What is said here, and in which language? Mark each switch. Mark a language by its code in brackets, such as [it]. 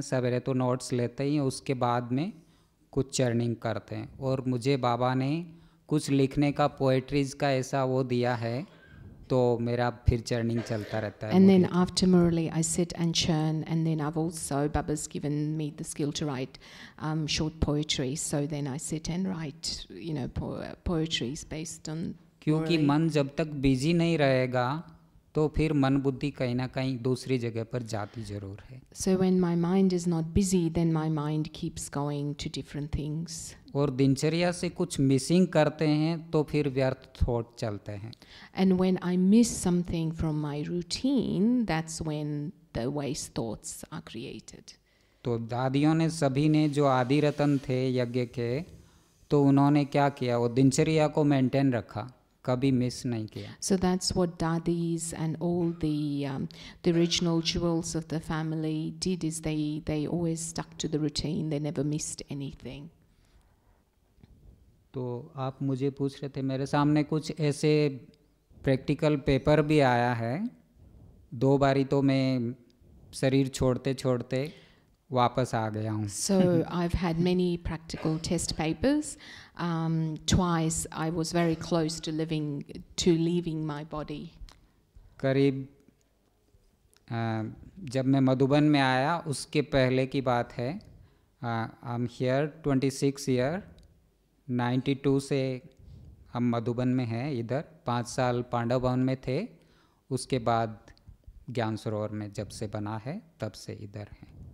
[hi] सवेरे तो नोट्स लेते ही, उसके बाद में कुछ चर्निंग करते हैं। और मुझे बाबा ने कुछ लिखने का, पोएट्रीज का ऐसा वो दिया है, तो मेरा फिर चर्निंग चलता रहता है। [en] And then after Murali, I sit and churn, and then I've also, Baba's given me the skill to write short poetry, so then I sit and write, poetries based on [hi] क्योंकि मन जब तक busy नहीं रहेगा तो फिर मन बुद्धि कहीं ना कहीं दूसरी जगह पर जाती जरूर है। [en] So when my mind is not busy, then my mind keeps going to different things. [hi] और दिनचर्या से कुछ मिसिंग करते हैं तो फिर व्यर्थ थॉट चलते हैं। [en] And when I miss something from my routine, that's when the waste thoughts are created. [hi] तो दादियों ने, सभी ने जो आदि रतन थे यज्ञ के, तो उन्होंने क्या किया, वो दिनचर्या को मेंटेन रखा, कभी मिस नहीं किया। [en] So that's what dadis and all the original jewels of the family did, is they always stuck to the routine. They never missed anything. [hi] तो आप मुझे पूछ रहे थे, मेरे सामने कुछ ऐसे प्रैक्टिकल पेपर भी आया है। 2 बारी तो मैं शरीर छोड़ते छोड़ते वापस आ गया हूँ. [en] So I've had many practical test papers. Twice I was very close to leaving my body. [hi] करीब जब मैं मधुबन में आया उसके पहले की बात है. [en] I am here 26 year. [hi] 92 से हम मधुबन में हैं. इधर 5 साल पांडव भवन में थे. उसके बाद ज्ञान सरोवर में जब से बना है तब से इधर हैं.